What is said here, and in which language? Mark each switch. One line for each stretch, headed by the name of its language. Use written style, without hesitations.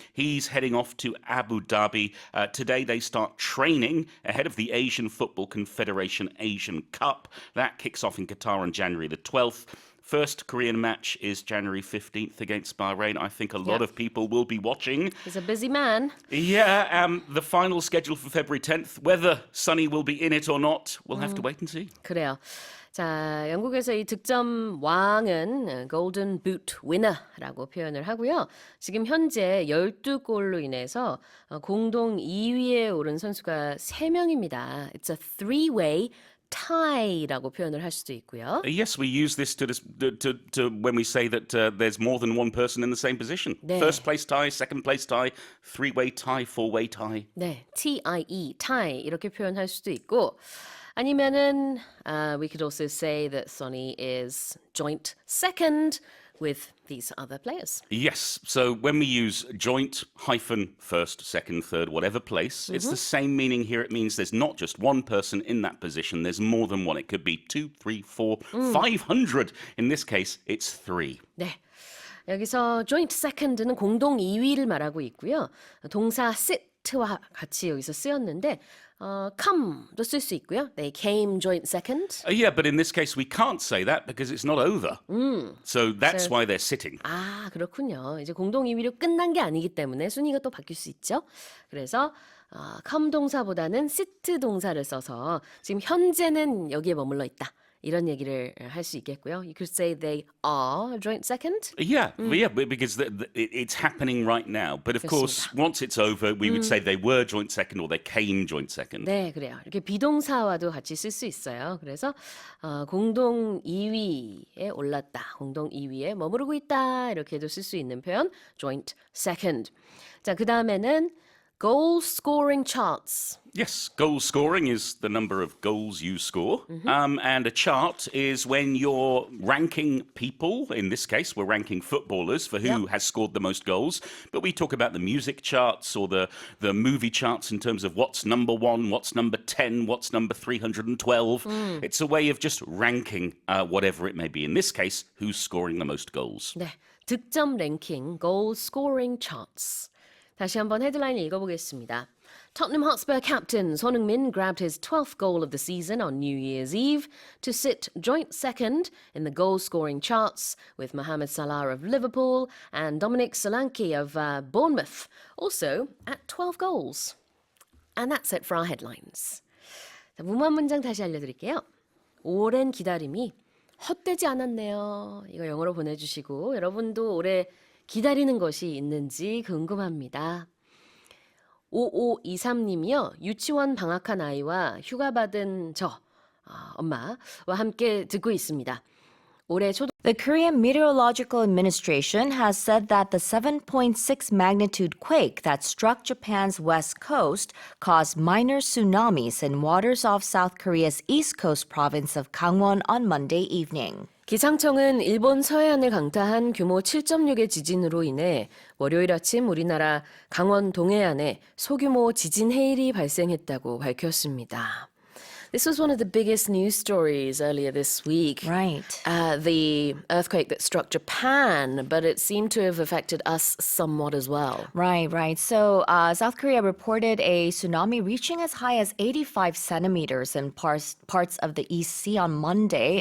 English: He's heading off to Abu Dhabi. Today they start training ahead of the Asian Football Confederation Asian Cup. That kicks off in Qatar on January the 12th. First Korean match is January 15th against Bahrain. I think a lot of people will be watching. He's a busy man. Yeah, the final schedule for February 10th. Whether Sonny will be in it or not, we'll have to wait and see.
Korean: 그래요. 자, 영국에서 이 득점 왕은 골든 부트 위너라고 표현을 하고요. 지금 현재 12골로 인해서 공동 2위에 오른 선수가 3명입니다.
English: It's a three-way tie
Korean: 라고 표현을 할 수도 있고요.
English: Yes, we use this to when we say that there's more than one person in the same position.
Korean: 네.
English: First place tie, second place tie, three-way tie, four-way tie.
Korean: 네, tie, tie 이렇게 표현할 수도 있고 아니면은
English: we could also say that Sonny is joint second with these other players. Yes, so when we use joint hyphen first, second, third, whatever place, it's the same meaning here. It means there's not just one person in that position. There's more than one. It could be 2, 3, 4, 500. In this case, it's 3.
Korean: 네. 여기서 joint second는 공동 2위를 말하고 있고요. 동사 sit와 같이 여기서 쓰였는데 come도 쓸 수 있고요.
English: They came joint second. Yeah, but in this case, we can't say that because it's not over. So that's why they're sitting.
Korean: 아, 그렇군요. 이제 공동 2위로 끝난 게 아니기 때문에 순위가 또 바뀔 수 있죠. 그래서 come 동사보다는 sit 동사를 써서 지금 현재는 여기에 머물러 있다. 이런 얘기를 할 수 있겠고요.
English: You could say they are joint second. Yeah, because it's happening right now. But of course, once it's over, we would say they were joint second or they came joint second.
Korean: 네, 그래요. 이렇게 비동사와도 같이 쓸 수 있어요. 그래서 공동 2위에 올랐다. 공동 2위에 머무르고 있다. 이렇게도 쓸 수 있는 표현 joint second. 자, 그다음에는 goal scoring charts.
English: Yes, goal scoring is the number of goals you score. And a chart is when you're ranking people. In this case, we're ranking footballers for who has scored the most goals. But we talk about the music charts or the movie charts in terms of what's number 1, what's number 10, what's number 312. It's a way of just ranking whatever it may be. In this case, who's scoring the most goals.
Korean: 네, 득점 랭킹 goal scoring charts. 다시 한번 헤드라인 읽어보겠습니다.
English: Tottenham Hotspur captain Son Heung-min grabbed his 12th goal of the season on New Year's Eve to sit joint second in the goal-scoring charts with Mohamed Salah of Liverpool and Dominic Solanke of Bournemouth, also at 12 goals. And that's it for our headlines.
Korean: 자, 무모한 문장 다시 알려드릴게요. 오랜 기다림이 헛되지 않았네요. 이거 영어로 보내주시고 여러분도 오래 기다리는 것이 있는지 궁금합니다. 5523님이요. 유치원 방학한 아이와 휴가 받은 엄마와 함께 듣고 있습니다. 올해
English: The Korean Meteorological Administration has said that the 7.6 magnitude quake that struck Japan's west coast caused minor tsunamis in waters off South Korea's east coast province of Gangwon on Monday evening.
Korean: 기상청은 일본 서해안을 강타한 규모 7.6의 지진으로 인해 월요일 아침 우리나라 강원 동해안에 소규모 지진 해일이 발생했다고 밝혔습니다.
English: This was one of the biggest news stories earlier this week. Right. The earthquake that struck Japan, but it seemed to have affected us somewhat as well. Right. So South Korea reported a tsunami reaching as high as 85 centimeters in parts of the East Sea on Monday.